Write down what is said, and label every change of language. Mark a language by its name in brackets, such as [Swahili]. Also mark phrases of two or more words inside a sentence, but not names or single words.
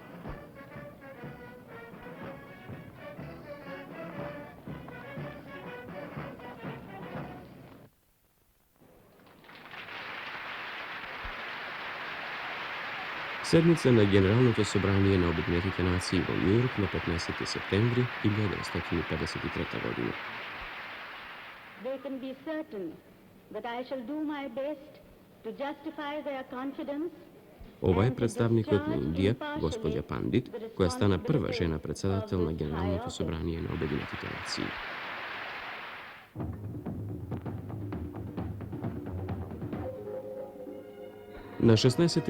[Macedonian] Седница на Генералното собрание на Обединетите нации во Њујорк на 15. септември 1953 година. [English] They can be certain that I shall do my best to justify their confidence. [Macedonian] Ова е представникот на Индија, господја Пандит, која стана прва жена председател на Генералното собрание на Обединетите нации. На 16.